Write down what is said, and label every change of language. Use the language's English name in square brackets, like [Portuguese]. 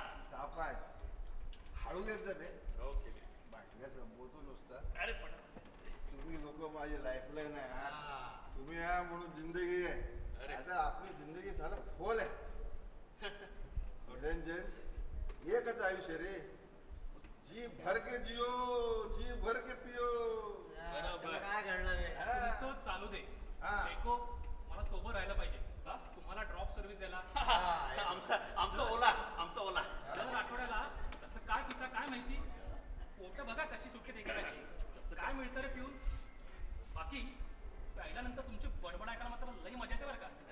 [Marathi] सावकाश हळू घेत जा बे. ओके. बाटल्या संपवतो नुसता. अरे पण तुम्ही लोक माझी लाईफलाईन आहे. हा. तुम्ही आहे म्हणून जिंदगी आहे. अरे. आता आपली जिंदगी साला खोल आहे. निरंजन एकच आयुष्य रे. [Hindi] जी भर के जियो, जी भर के पियो. [Marathi] त्याला काय घडलं रे? तुमचं चालू दे. हा. एको मला सोबत राहायला पाहिजे का? तुम्हाला ड्रॉप सर्व्हिस द्यायला. हा. आमचा ओला दर आठवड्याला कसं काय पिता काय माहिती. पोट बघा कशी सुटली एखाद्याची. तसं काय मिळतं रे पिऊन. बाकी प्यायल्यानंतर तुमची बडबड ऐकायला मात्र लई मजा येते बरं का.